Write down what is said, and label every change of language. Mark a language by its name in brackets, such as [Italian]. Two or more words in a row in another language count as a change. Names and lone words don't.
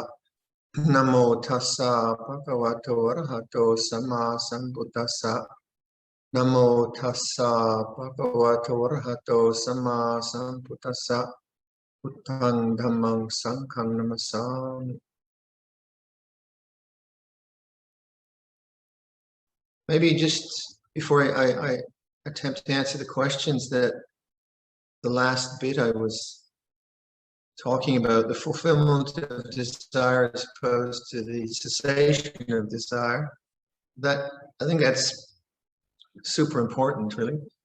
[Pali] Namo tassa bhagavato arahato sama sambuddhassa. Namo tassa bhagavato arahato sama sambuddhassa. Buddhang dhammang sanghang namasami. [English] Maybe just before I attempt to answer the questions, that the last bit I was talking about the fulfillment of desire as opposed to the cessation of desire, that I think that's super important, really.